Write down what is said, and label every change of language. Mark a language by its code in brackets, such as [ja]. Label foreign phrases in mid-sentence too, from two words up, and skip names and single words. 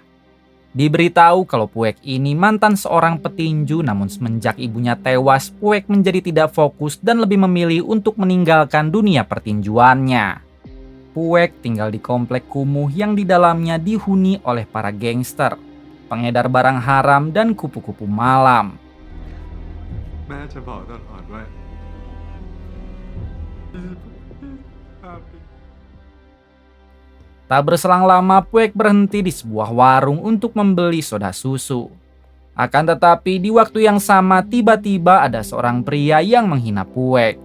[id] Diberitahu kalau Puek ini mantan seorang petinju, namun semenjak ibunya tewas, Puek menjadi tidak fokus dan lebih memilih untuk meninggalkan dunia pertinjuannya. Puek tinggal di komplek kumuh yang di dalamnya dihuni oleh para gangster, pengedar barang haram, dan kupu-kupu malam. [th] แม่จะบอกตลอดว่า [id] Tak berselang lama, Puek berhenti di sebuah warung untuk membeli soda susu. Akan tetapi di waktu yang sama tiba-tiba ada seorang pria yang menghina Puek.